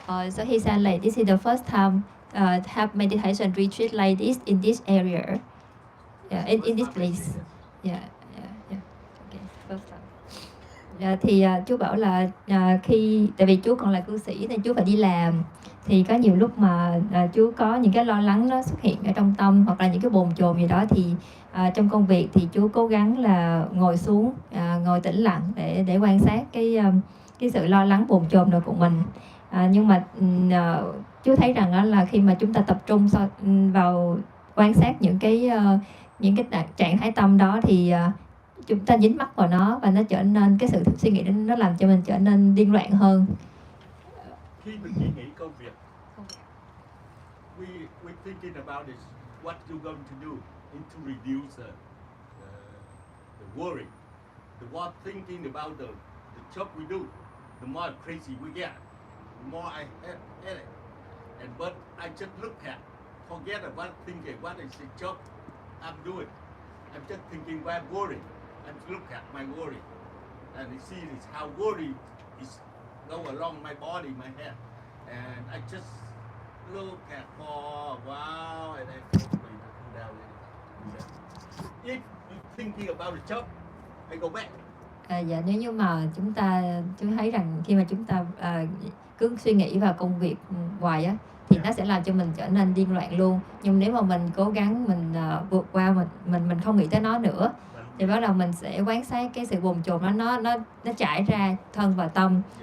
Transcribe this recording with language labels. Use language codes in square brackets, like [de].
[en] So he said like this is the first time have meditation retreat like this in this area, in this place. Okay, first time. [vi] Thì chú bảo là khi tại vì chú còn là cư sĩ nên chú phải đi làm, thì có nhiều lúc mà chú có những cái lo lắng nó xuất hiện ở trong tâm hoặc là những cái bồn chồn gì đó, thì trong công việc thì chú cố gắng là ngồi xuống, ngồi tĩnh lặng để quan sát cái sự lo lắng bồn chồn này của mình. Nhưng mà chú thấy rằng đó là khi mà chúng ta tập trung vào quan sát những cái trạng thái tâm đó thì chúng ta dính mắc vào nó và nó trở nên cái sự suy nghĩ đó, nó làm cho mình trở nên điên loạn hơn. Khi mình suy nghĩ công việc, [en] we thinking about it, what you're going to do to reduce the worry. The more thinking about the job we do, the more crazy we get, the more I hate it. But I just look at, forget about thinking what is the job I'm doing. I'm just thinking about worry. I look at my worry, and I see this how worry is go along my body, my head, and I just look at for a while, and then come down. If you thinking about the job, I go back. [vi] Dạ, nếu như mà chúng thấy rằng khi mà chúng ta cứ suy nghĩ vào công việc hoài á, thì nó sẽ làm cho mình trở nên điên loạn luôn. Nhưng nếu mà mình cố gắng mình vượt qua, mình không nghĩ tới nó nữa, thì bắt đầu mình sẽ quan sát cái sự bồn chồn nó trải ra thân và tâm.